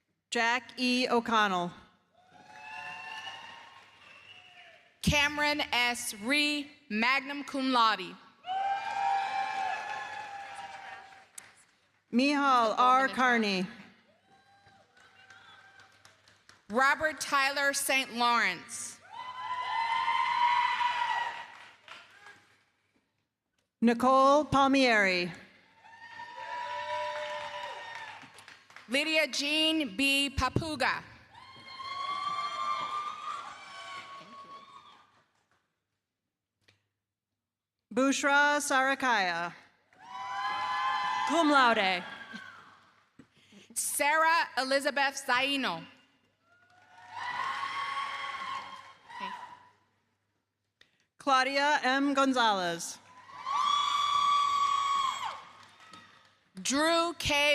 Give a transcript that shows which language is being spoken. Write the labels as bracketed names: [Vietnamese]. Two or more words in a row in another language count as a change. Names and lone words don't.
[English] Jack E. O'Connell. Cameron S. Ree, [Latin] magna cum laude. [English] Mihal R. Carney. Robert Tyler St. Lawrence. Nicole Palmieri. Lydia Jean B. Papuga. Bushra Sarakaya. [Latin] Cum laude. [English] Sarah Elizabeth Zaino. Claudia M. Gonzalez. Drew K.